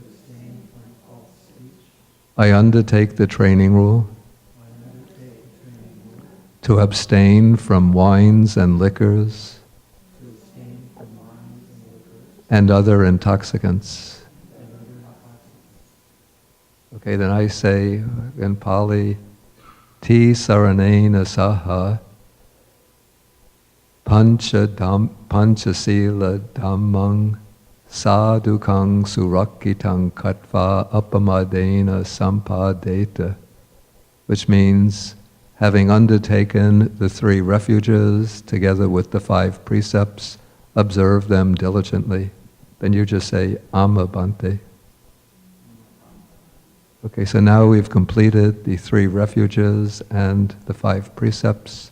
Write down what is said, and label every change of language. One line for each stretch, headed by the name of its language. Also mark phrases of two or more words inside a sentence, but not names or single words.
English: I undertake the training rule to abstain from wines and liquors and other intoxicants. Okay, then I say in Pali,
Pali: Ti saranena saha panchasila dhammang sadhukang surakitang katva apamadena sampadeta,
English: which means having undertaken the 3 refuges together with the 5 precepts, observe them diligently. Then you just say,
Pali: Amma Bhante.
English: Okay, so now we've completed the 3 refuges and the 5 precepts.